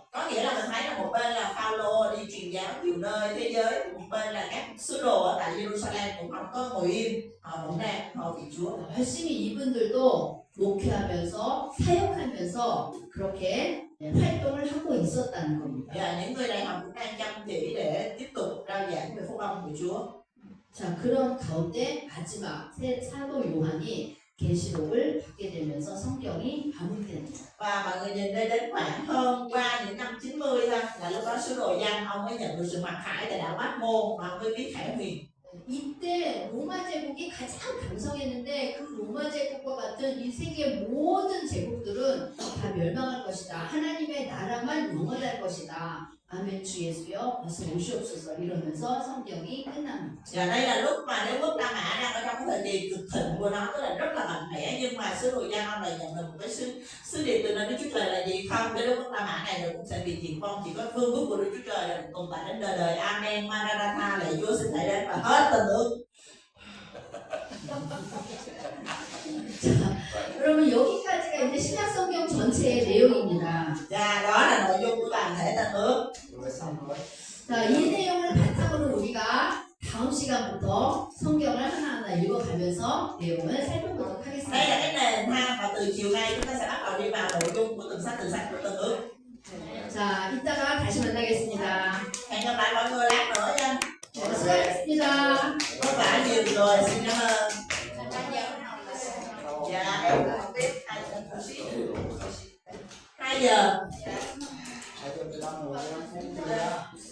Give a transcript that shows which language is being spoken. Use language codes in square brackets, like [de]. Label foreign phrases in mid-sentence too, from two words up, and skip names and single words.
[vi] Có nghĩa là mình thấy là một bên là Phaolô đi truyền giáo nhiều nơi thế giới, một bên là các sứ đồ ở tại Jerusalem cũng không có ngồi im, họ vẫn đang hầu việc Chúa. [ko] 열심히 이분들도 목회하면서 사역하면서 그렇게 활동을 하고 있었다는 겁니다. [vi] Và những người này họ cũng đang chăm chỉ để tiếp tục rao giảng về phúc âm của Chúa. [ko] 자, 그런 가운데 마지막 사도 요한이 계시록을 받게 되면서 성경이 마무리됩니다. [vi] Và mọi người nhìn đây đến khoảng hơn qua những năm 90 thôi, là lúc đó sứ đồ Giăng ông mới nhận được sự mặc khải tại đảo Bát Môn mà ông mới viết Khải Huyền. [ko] 이때 로마 제국이 가장 강성했는데 그 로마 제국과 같은 이 세계 모든 제국들은 다 멸망할 것이다. 하나님의 나라만 영원할 것이다. 아멘 주 예수여 어서 오시옵소서 이러면서 성경이 끝납니다. [vi] Và đây là lúc mà đế quốc La Mã đang ở trong cái thời kỳ cực thịnh của nó, tức là rất là mạnh mẽ, nhưng mà sứ đồ Giăng ông lại nhận được một cái sứ điệp từ nơi Đức Chúa Trời là gì? Không, cái đế quốc La Mã này rồi cũng sẽ bị diệt vong, chỉ có vương quốc của Đức Chúa Trời là tồn tại đến đời đời. Amen, Maranatha, lạy Chúa xin hãy đến, và hết tình ước. [ko] 자, 그러면 여기까지가 이제 신약 성경 전체의 내용입니다. [vi] Và đó là nội dung của toàn thể tân ước. Rồi xong rồi. [ko] 자, 이 내용을 바탕으로 우리가 다음 시간부터 성경을 하나하나 읽어가면서 내용을 살펴보도록 [vi] Đây là [ko] 하겠습니다. [vi] cái nền ha, và từ chiều nay chúng ta sẽ bắt đầu đi vào nội dung của từng sách của tân ước. [ko] 자, 이따가 다시 만나겠습니다. [vi] Hẹn gặp lại mọi người lát nữa nha. [ko] 수고하셨습니다. [vi] Vất vả nhiều rồi, xin cảm ơn. Dạ, em học tiếp 2 giờ. Hai giờ 15 rồi, 15 phút nữa.